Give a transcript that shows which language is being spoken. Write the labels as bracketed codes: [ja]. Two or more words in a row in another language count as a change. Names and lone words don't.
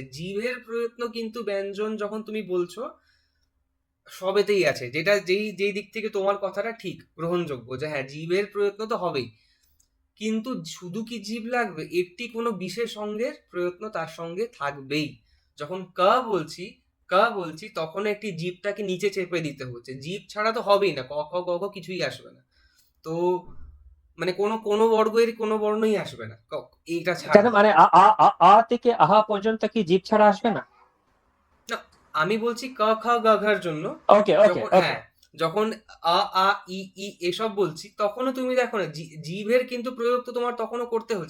[bn] জিভের প্রয়ত্ন কিন্তু ব্যঞ্জন যখন তুমি বলছো সবেতেই আছে, যেটা যেই যেই দিক থেকে তোমার কথাটা ঠিক গ্রহণযোগ্য, যে হ্যাঁ জিভের প্রয়ত্ন তো হবেই। কিন্তু শুধু কি জিভ লাগবে, একটি কোনো বিশেষ অঙ্গের প্রয়ত্ন তার সঙ্গে থাকবেই। যখন বলছি বলছি, তখন একটি জিভটাকে নিচে চেপে দিতে হচ্ছে, জিভ ছাড়া তো হবেই না, ক খ গ ঘ কিছুই আসবে না। তো মানে কোনো কোনো বর্গের কোনো বর্ণই আসবে না এইটা কেন, ছাড়া। মানে আ থেকে আহা পর্যন্ত কি জিভ ছাড়া আসবে না? না, আমি বলছি খ গ ঘর জন্য। [en] okay okay [bn] যখন ওকে। হ্যাঁ, যখন আ আ ই ই এসব বলছি, তখনও তুমি দেখো না, জিভের কিন্তু প্রয়োগ তো তোমার তখনও করতে হচ্ছে।